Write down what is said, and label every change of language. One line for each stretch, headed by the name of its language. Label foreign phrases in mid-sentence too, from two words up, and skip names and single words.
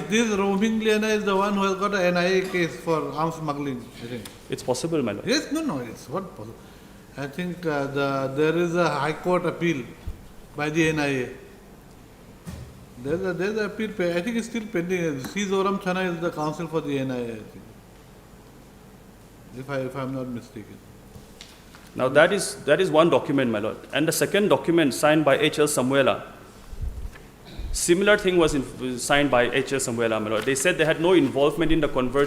English: This Roming Liana is the one who has got an NIA case for arms smuggling, I think. It's possible, my lord. Yes, no, it's what possible. I think there is a High Court appeal by the NIA. There's an appeal. I think it's still pending. C. Zoram Chana is the counsel for the NIA, I think. If I'm not mistaken. Now, that is one document, my lord. And the second document signed by H.L. Samuela. Similar thing was signed by H.L. Samuela, my lord. They said they had no involvement in the conversion.